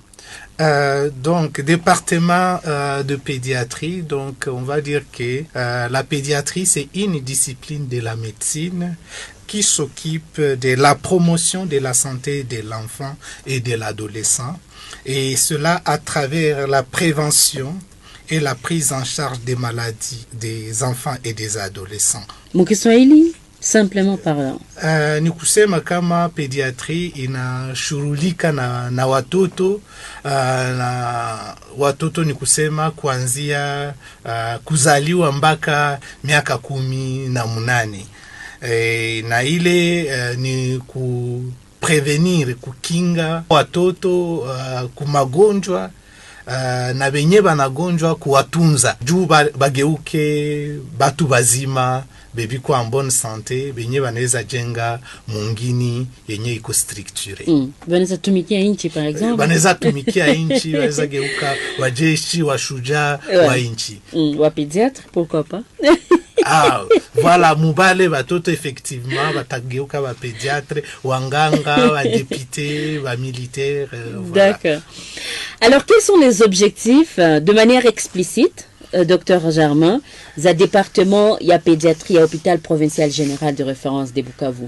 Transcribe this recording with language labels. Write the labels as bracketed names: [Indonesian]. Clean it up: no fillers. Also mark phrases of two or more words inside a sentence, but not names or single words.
[French] Donc, département de pédiatrie, donc on va dire que la pédiatrie, c'est une discipline de la médecine qui s'occupe de la promotion de la santé de l'enfant et de l'adolescent, et cela à travers la prévention et la prise en charge des maladies des enfants et des adolescents. Mukiswahili, simplement parlant. [Swahili] Ni kusema kama pediatri inashughulika na watoto na watoto ni kusema kuanzia kuzaliwa mpaka miaka 18. Na ile ni kuprevenir, kukinga watoto kumagonjwa na benye banagonjwa kuwatunza juu bageuke batu bazima bebi kwa [French] en bonne santé, [Swahili] benye banaweza jenga mungini yenye iko structure. Banaweza tumikia inchi [French] par exemple. [Swahili] Banaweza tumikia inchi, banaweza geuka wajeshi, washujaa wa inchi. [French] Wa pédiatre, pourquoi pas? [Swahili] Voilà, mubale batoto effectivement batageuka ba pédiatre, wanganga, wa député, wa militaire. [French] Voilà. D'accord. Alors, quels sont les objectifs de manière explicite, docteur Germain, za département, il y a pédiatrie, il y a hôpital provincial général de référence des Bukavu?